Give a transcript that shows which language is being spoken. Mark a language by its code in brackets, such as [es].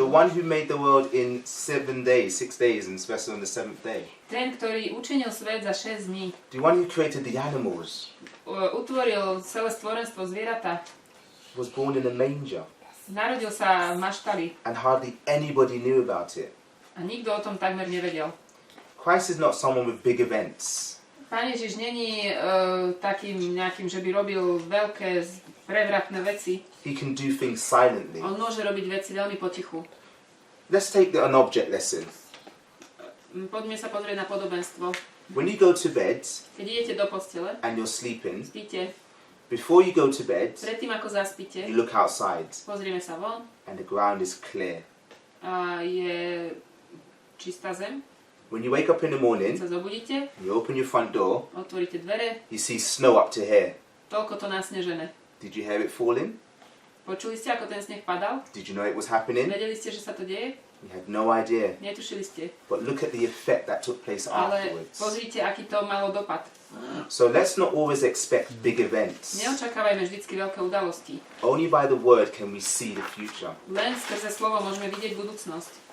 [en] The one who made the world in 6 days, and especially on the 7th day. [sk] Ten, ktorý učinil svet za 6 dní. [en] The one who created the animals. [sk] Utvoril celé stvorenstvo zvieratá. [en] Was born in a manger. [sk] Narodil sa v maštali. [en] And hardly anybody knew about it. [sk] A nikto o tom takmer nevedel. [en] Christ is not someone with big events. [sk] Pán Ježiš není takým nejakým, že by robil veľké prevratné veci. [en] He can do things silently. [sk] On môže robiť veci veľmi potichu. [en] Let's take an object lesson. [sk] Poďme sa pozrieť na podobenstvo. [en] When you go to bed [sk] Keď idete do postele, [en] and you're sleeping, [sk] spíte, [en] before you go to bed, [sk] predtým ako zaspíte, [en] you look outside [sk] pozrieme sa von [en] and the ground is clear. [sk] a je čistá zem. [en] When you wake up in the morning, [sk] Keď sa zobudíte, [en] you open your front door, [sk] otvoríte dvere, [en] you see snow up to here. [sk] toľko to nasnežené. [en] Did you hear it falling? [sk] Počuli ste, ako ten sneh padal? [en] Did you know it was happening? [sk] Vedeli ste, že sa to deje? [en] You had no idea. [sk] Netušili ste. [en] But look at the effect that took place [sk] Ale [en] afterwards. [sk] pozrite, aký to malo dopad. [en] So let's not always expect big events. [sk] Neočakávajme vždycky veľké udalosti. [en] Only by the word can we see the future. [sk] Len skrze slovo môžeme vidieť budúcnosť.